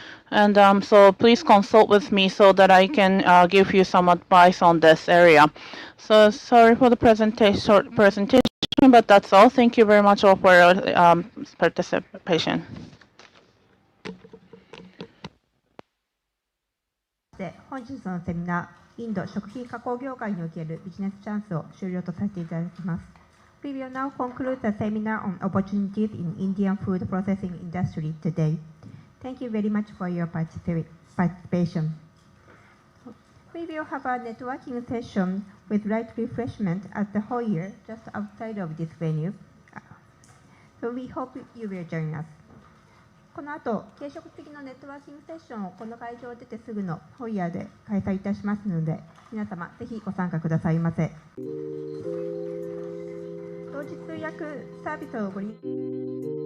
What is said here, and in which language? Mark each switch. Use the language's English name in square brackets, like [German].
[English] And so please consult with me so that I can give you some advice on this area. So sorry for the short presentation, but that's all. Thank you very much all for your participation. [Japanese] で本日のセミナー、インド食品加工業界におけるビジネスチャンスを終了とさせていただきます。 [English] We will now conclude the seminar on opportunities in Indian food processing industry today. Thank you very much for your participation. We will have a networking session with light refreshment at the foyer just outside of this venue. So we hope you will join us. [Japanese] この後、軽食付きのネットワーキングセッションをこの会場を出てすぐのフォイヤーで開催いたしますので、皆様ぜひご参加くださいませ。同時通訳サービスをご利用